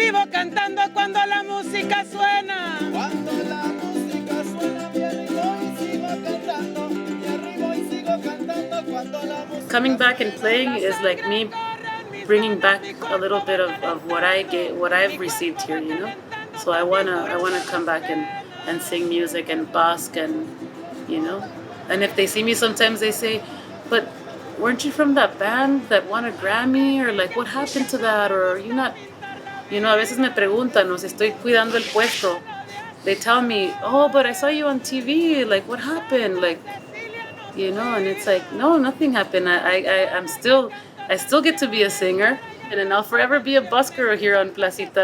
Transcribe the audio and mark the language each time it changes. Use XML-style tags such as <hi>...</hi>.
<es>Cantando cuando la música suena. Cuando la música suena, me arrimo y sigo cantando. Me arrimo y sigo cantando cuando la música.</es> <en>Coming back and playing is like me bringing back a little bit of what I've received here, you know. So I wanna come back and sing music and busk, and, you know. And if they see me, sometimes they say, "But weren't you from that band that won a Grammy?" Or like, "What happened to that?" Or, "You're not." You know,</en> <es>a veces me preguntan, o si estoy cuidando el puesto.</es> <en>They tell me, "Oh, but I saw you on TV. Like, what happened?" Like, you know, and it's like, no, nothing happened. I still get to be a singer, and then I'll forever be a busker here on Placita.</en>